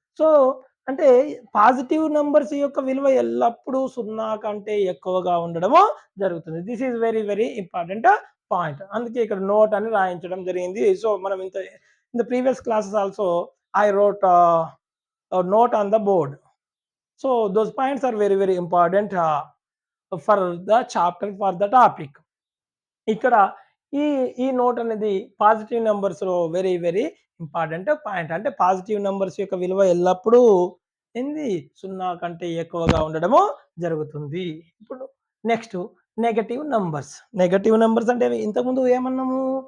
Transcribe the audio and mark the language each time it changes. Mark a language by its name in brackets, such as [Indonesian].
[Telugu] So, అంటే positive numbers యొక్క విలువ ఎల్లప్పుడూ 0 కంటే ఎక్కువగా ఉండడము జరుగుతుంది. [English] This is very, very important point. [Telugu] అందుకే ఇక్కడ నోట్ అని రాయించడం జరిగింది. [English] So, మనం in the previous classes also I wrote note on the board. So, those points are very, very important for the chapter, for the topic. [Telugu] ఇక్కడ ఈ ఈ note అనేది positive నంబర్స్‌లో very, very important point. అంటే positive numbers యొక్క విలువ ఎల్లప్పుడూ ఏంది 0 కంటే ఎక్కువగా ఉండడము జరుగుతుంది. ఇప్పుడు next negative numbers. Negative numbers అంటే ఇంతకుముందు ఏమన్నాము?